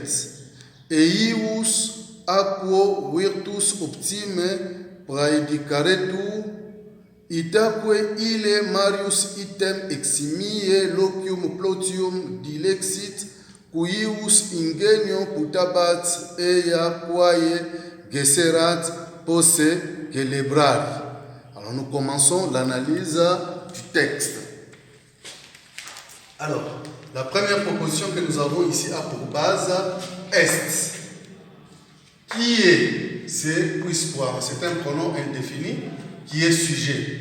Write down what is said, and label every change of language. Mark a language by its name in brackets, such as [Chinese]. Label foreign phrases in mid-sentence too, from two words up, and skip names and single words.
[Latin] Eius aquo virtus optime praedicaretur, itaque ille Marius item eximie locium plotium dilexit, cuius ingenium putabat ea quae gesserat posse celebrari. [French] Alors nous commençons l'analyse du texte. Alors, la première proposition que nous avons ici a pour base est. Qui est? C'est quisquam, c'est un pronom indéfini qui est sujet.